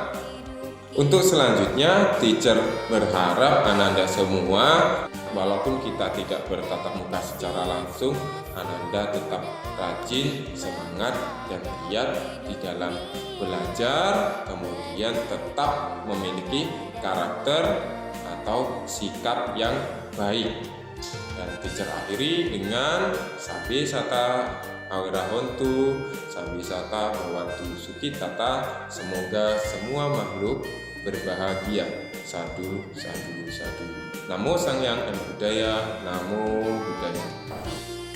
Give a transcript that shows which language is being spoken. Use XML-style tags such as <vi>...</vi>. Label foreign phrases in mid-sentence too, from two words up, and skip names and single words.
<id>Untuk selanjutnya, teacher berharap Ananda semua, walaupun kita tidak bertatap muka secara langsung, Ananda tetap rajin, semangat, dan giat di dalam belajar, kemudian tetap memiliki karakter atau sikap yang baik. Dan teacher akhiri dengan</id> <pi>Sabe Sata Awirahontu, Sabe Sata Bhawantu Sukitata.</pi> <id>Semoga semua makhluk berbahagia. Sadu, sadu, sadu. Namo Sang Hyang Buddhaya, Namo Buddhaya.</id>